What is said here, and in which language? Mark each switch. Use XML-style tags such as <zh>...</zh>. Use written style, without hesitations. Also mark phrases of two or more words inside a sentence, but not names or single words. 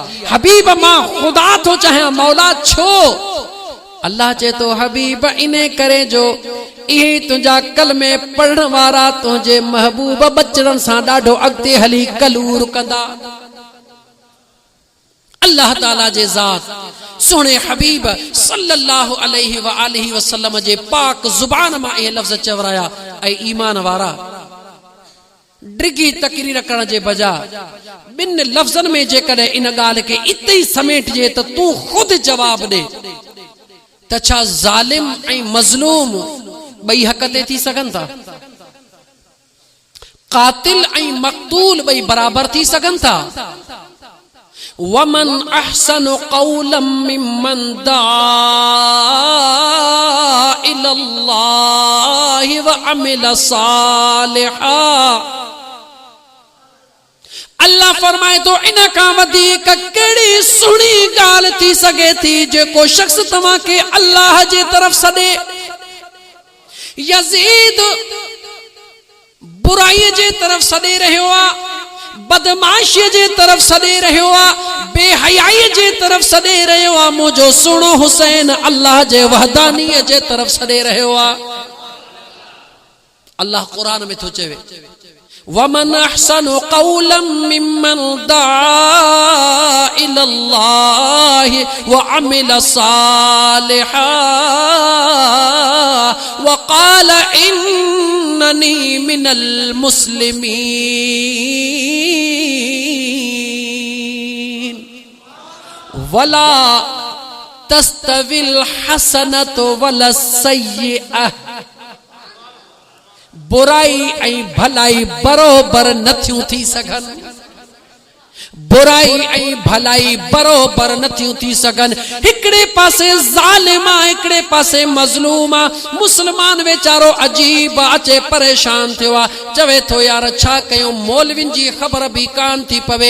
<sd>हबीब मां ख़ुदा थो चाहियां, मौला छो? अल्लाह चए तो हबीब इने करे जो इहे तुंहिंजा कलमे पढ़ण वारा तुंहिंजे महबूब बचड़नि सां ॾाढो अॻिते हली कलूर कंदा। अल्लाह ताला जे ज़ात सोने हबीब</sd> <ar>صلى الله عليه وآله وسلم</ar> <sd>जे पाक ज़ुबान मां इहे लफ़्ज़ चवराया। ऐं ईमान वारा डिगी तकरीर करण जे बजाय ॿिनि लफ़्ज़नि में जेकॾहिं इन ॻाल्हि खे इते ई समेटिजे त तूं ख़ुदि जवाब ॾे त छा ज़ालिम ऐं मज़लूम ॿई हक़ ते थी सघनि था? क़ातिल ऐं मक़तूल ॿई बराबरि थी सघनि था?</sd> <ar>ومن أحسن قولا ممن دعا إلى الله وعمل صالحا.</ar> <sd>अल्लाह फरमाए तो इन खां वधीक कहिड़ी सुहिणी ॻाल्हि थी सघे थी जेको शख्स तव्हां खे अल्लाह जे तरफ़ सॾे। यज़ीद बुराई जे तरफ़ सॾे रहियो आहे, बदमाशी जे तरफ़ सॾे रहियो आहे, बेहयाई जे तरफ़ सॾे रहियो आहे। मुंहिंजो सुहिणो हुसैन अल्लाह जे वहदानीअ जे तरफ़ सॾे रहियो आहे। अल्लाह क़ुरान में थो चवे</sd> <ar>ومن أحسن قولا ممن دعا إلى الله وعمل صالحا وقال إنني من المسلمين. ولا تستوي الحسنة ولا السيئة.</ar> <sd>बुराई ऐं भलाई बरोबर नथियूं थी सघनि, बुराई ऐं भलाई बरोबर नथियूं थी सघनि। हिकिड़े पासे ज़ालिम आहे, हिकिड़े पासे मज़लूम आहे। मुस्लमान वेचारो अजीब अचे परेशान थियो आहे, चवे थो यार छा कयूं, मौलवियुनि जी ख़बर बि कान थी पवे।</sd>